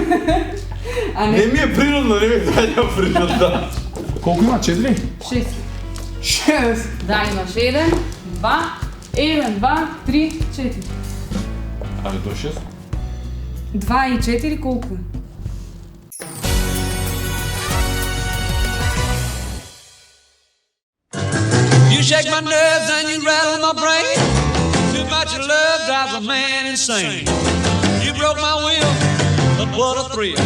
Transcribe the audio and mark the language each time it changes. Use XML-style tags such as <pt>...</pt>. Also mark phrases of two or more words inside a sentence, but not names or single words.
<mk>А Не ми е природно, не ми доаѓа природно. Колку има? 4? 6. 6. Да, имаш 1, 2, 2, 3, 4. Али до 6? 2 и 4 колку?</mk> <en>You shake my nerves and you rattle my brain. Too much love drives a man insane. You broke my will, but what a thrill.</en>